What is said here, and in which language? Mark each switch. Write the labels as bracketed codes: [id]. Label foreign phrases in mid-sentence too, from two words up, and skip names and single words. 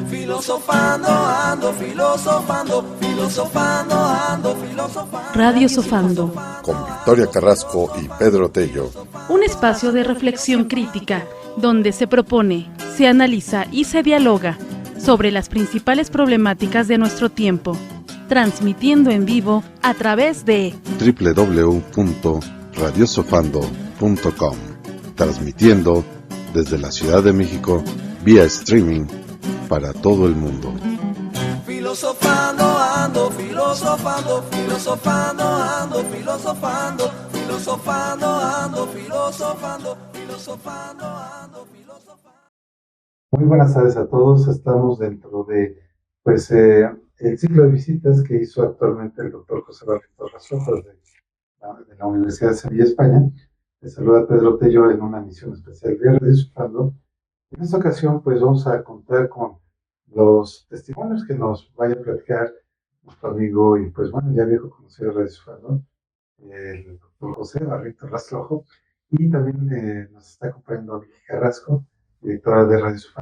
[es] Filosofando, ando filosofando, filosofando, ando filosofando. Radio Sofando. Con Victoria Carrasco y Pedro Tello. Un espacio de reflexión crítica donde se propone, se analiza y se dialoga sobre las principales problemáticas de nuestro tiempo, transmitiendo en vivo a través de www.radiosofando.com, transmitiendo desde la Ciudad de México vía streaming para todo el mundo. Filosofando, ando filosofando, filosofando, ando filosofando, filosofando, ando filosofando, filosofando, ando filosofando. Muy buenas tardes a todos. Estamos dentro de el ciclo de visitas que hizo actualmente el doctor José Barrito Rastrojo de la Universidad de Sevilla, España. Les saluda Pedro Tello en una emisión especial de Radio Sofando. En esta ocasión pues vamos a contar con los testimonios que nos vaya a platicar nuestro amigo y pues bueno, ya viejo conocido de Radio Sofando, el doctor José Barrito Rastrojo, y también nos está acompañando Vicky Carrasco, directora de Radio Sofando.